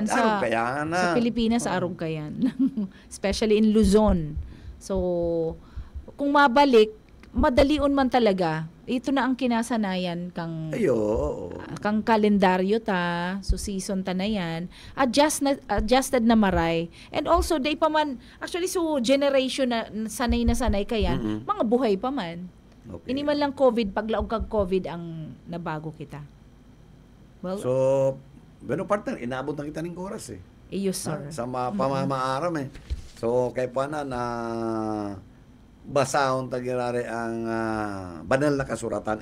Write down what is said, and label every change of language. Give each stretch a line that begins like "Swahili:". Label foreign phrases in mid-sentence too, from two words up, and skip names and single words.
Rinconada Bikol: Sa Pilipinas, arog ka yan.
English: Especially in Luzon.
Rinconada Bikol: So, kung mabalik, madalion man talaga. Ito na ang kinasanayan kang kalendaryo ta, so season ta na yan. Adjusted na maray.
English: And also,
Rinconada Bikol: day pa man, actually, so generation na sanay kaya, mga buhay pa man.
English: Okay.
Rinconada Bikol: Ini man lang COVID, paglaog kag COVID ang nabago kita.
English: Well,
Rinconada Bikol: so, partner, inaabot na kita ng oras eh. Iyo, sir. Sa pamamaaram eh. So, kay pa na basahon tagirari ang banal na kasuratan.